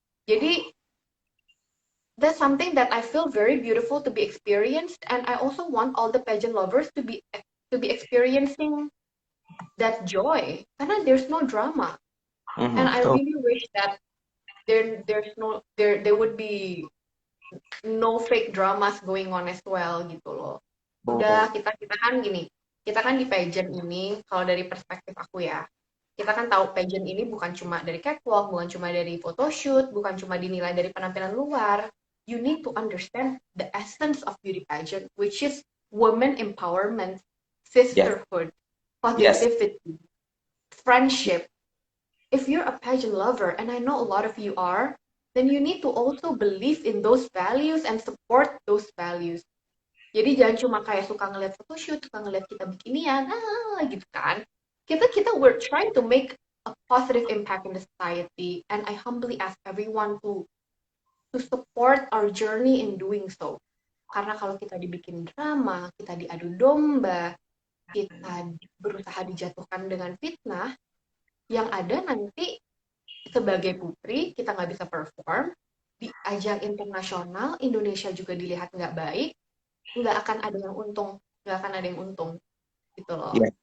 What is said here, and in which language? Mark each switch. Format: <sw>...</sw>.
<en>Jadi, that's something that I feel very beautiful to be experienced, and I also want all the pageant lovers to be experiencing that joy, karena there's no drama. And I really wish that there would be no fake dramas going on as well</en> <id>gitu loh. Udah kita kan gini, kita kan di pageant ini, kalau dari perspektif aku ya, kita kan tahu pageant ini bukan cuma dari catwalk, bukan cuma dari photoshoot, bukan cuma dinilai dari penampilan luar.</id> <en>You need to understand the essence of beauty pageant, which is women empowerment, sisterhood, positivity, friendship. If you're a pageant lover, and I know a lot of you are, then you need to also believe in those values and support those values.</en> <id>Jadi jangan cuma kayak suka ngeliat photoshoot, suka ngeliat kita bikinian, gitu kan.</id> <en>Kita we're trying to make a positive impact in the society, and I humbly ask everyone to support our journey in doing so.</en> <id>Karena kalau kita dibikin drama, kita diadu domba, kita berusaha dijatuhkan dengan fitnah, yang ada nanti sebagai putri kita nggak bisa perform di ajang internasional, Indonesia juga dilihat nggak baik, nggak akan ada yang untung gitu loh.</id>